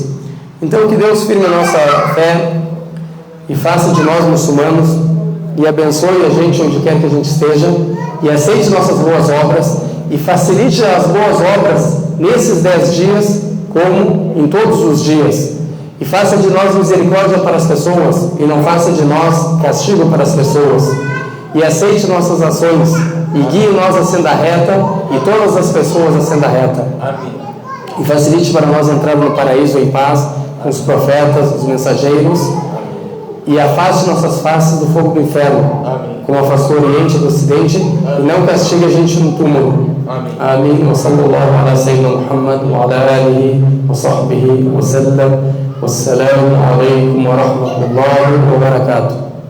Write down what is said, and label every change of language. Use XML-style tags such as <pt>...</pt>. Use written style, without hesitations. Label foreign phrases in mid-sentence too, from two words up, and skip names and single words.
<pt>Então que Deus firme a nossa fé e faça de nós muçulmanos, e abençoe a gente onde quer que a gente esteja, e aceite nossas boas obras e facilite as boas obras nesses 10 dias como em todos os dias, e faça de nós misericórdia para as pessoas e não faça de nós castigo para as pessoas, e aceite nossas ações e guie nós a senda reta e todas as pessoas a senda reta. Amém. E facilite para nós entrar no paraíso em paz com os profetas, os mensageiros, e afaste nossas faces do fogo do inferno. Amém. Como afastou o Oriente do Ocidente. Amém. E não castigue a gente no túmulo. Amém. Amém.</pt> <ar>وصلى الله على سيدنا محمد وعلى آله وصحبه وسلم. والسلام عليكم ورحمة الله وبركاته.</ar>